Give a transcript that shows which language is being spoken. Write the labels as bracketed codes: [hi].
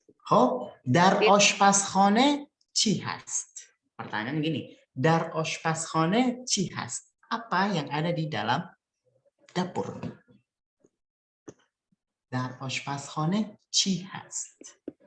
[fa] خب در آشپزخانه چی هست؟ [id] Pertanyaan gini, [fa] dar آشپزخانه چی هست? [id] Apa yang ada di dalam dapur? [fa] Dar آشپزخانه چی هست?